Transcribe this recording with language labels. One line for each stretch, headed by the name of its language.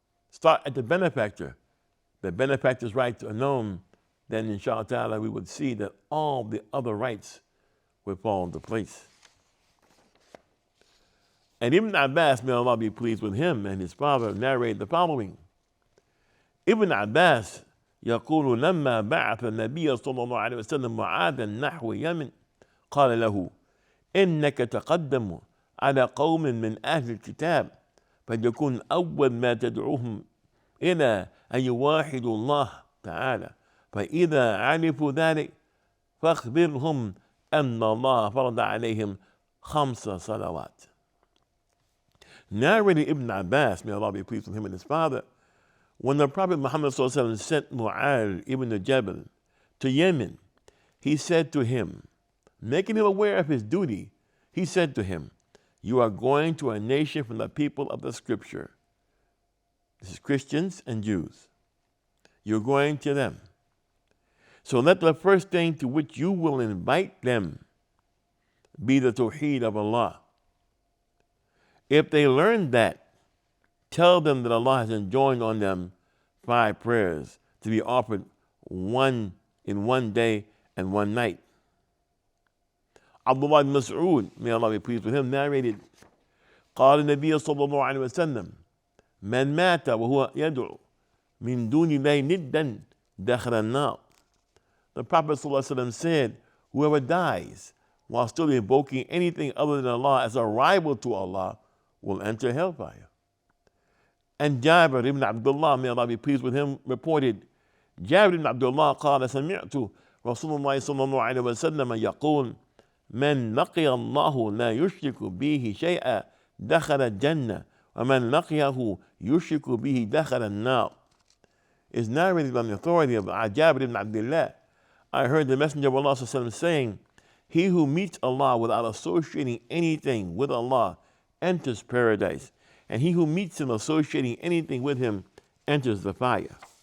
English: Start at the benefactor. The benefactor's rights are known, then inshallah ta'ala we would see that all the other rights would fall into place. And Ibn Abbas, may Allah be pleased with him, and his father narrated the following.
Arabic: Ibn Abbas يقول لما بعث النبي صلى الله عليه وسلم معاذا نحو يمن قال له إنك تقدم على قوم من أهل الكتاب فليكن أول ما تدعوهم إلى أن يوحدوا الله تعالى فإذا عرفوا ذلك فاخبرهم أن الله فرض عليهم 5 صلوات.
English: Narrated Ibn Abbas, may Allah be pleased with him and his father, when the Prophet Muhammad sent Mu'adh ibn Jabal to Yemen, he said to him, making him aware of his duty, he said to him, you are going to a nation from the people of the scripture. This is Christians and Jews. You're going to them. So let the first thing to which you will invite them be the Tawheed of Allah. If they learn that, tell them that Allah has enjoined on them 5 prayers to be offered one in one day and one night. Abdullah ibn Mas'ud, may Allah be pleased with him, narrated,
Arabic: قال النبي صلى الله عليه وسلم من مات وهو يدعو من دون الله ندا دخل النار.
English: The Prophet ﷺ said, whoever dies while still invoking anything other than Allah as a rival to Allah will enter hellfire. And Jabir ibn Abdullah,
Arabic: may Allah be pleased with him, reported, Jabir ibn Abdullah قال سمعت رسول الله صلى الله عليه وسلم يقول من لقي الله لا يشرك به شيئا دخل الجنة ومن لقيه يشرك به دخل النار.
English: Is narrated by the authority of Jabir ibn Abdullah. I heard the Messenger of Allah ﷺ saying, he who meets Allah without associating anything with Allah enters paradise, and he who meets him associating anything with him enters the fire.